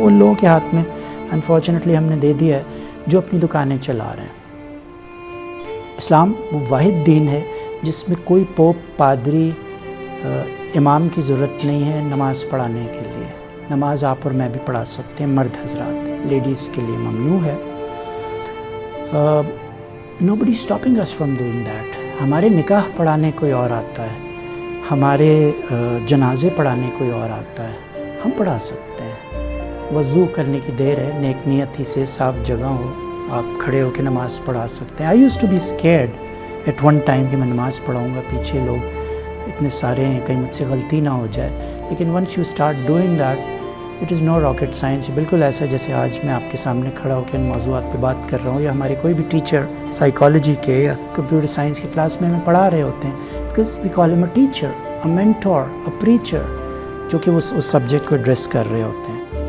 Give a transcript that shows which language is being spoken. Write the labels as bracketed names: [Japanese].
[Urdu] ان لوگوں کے ہاتھ میں انفارچونیٹلی ہم نے دے دیا ہے جو اپنی دکانیں چلا رہے ہیں. اسلام وہ واحد دین ہے جس میں کوئی پوپ، پادری، امام کی ضرورت نہیں ہے نماز پڑھانے کے لیے. نماز آپ اور میں بھی پڑھا سکتے ہیں، مرد حضرات، لیڈیز کے لیے ممنوع ہے. [English] nobody is stopping us from doing that. [Urdu] ہمارے نکاح پڑھانے کوئی اور آتا ہے، ہمارے جنازے پڑھانے کوئی اور آتا ہے، ہم پڑھا سکتے ہیں. وضو کرنے کی دیر ہے، نیک نیتی سے صاف جگہ ہو، آپ کھڑے ہو کے نماز پڑھا سکتے ہیں. [English] I used to be scared at one time [Urdu] کہ میں نماز پڑھاؤں گا، پیچھے لوگ اتنے سارے ہیں، کہیں مجھ سے غلطی نہ ہو جائے. [English] لیکن once you start doing that, it is no rocket science. [Urdu] بالکل ایسا جیسے آج میں آپ کے سامنے کھڑا ہو کے ان موضوعات پہ بات کر رہا ہوں، یا ہمارے کوئی بھی ٹیچر سائیکالوجی کے یا کمپیوٹر سائنس کی کلاس میں ہمیں پڑھا رہے ہوتے ہیں. [English] because we call him a teacher, a mentor, a preacher، [Urdu] جو کہ وہ اس سبجیکٹ کو ایڈریس کر رہے ہوتے ہیں.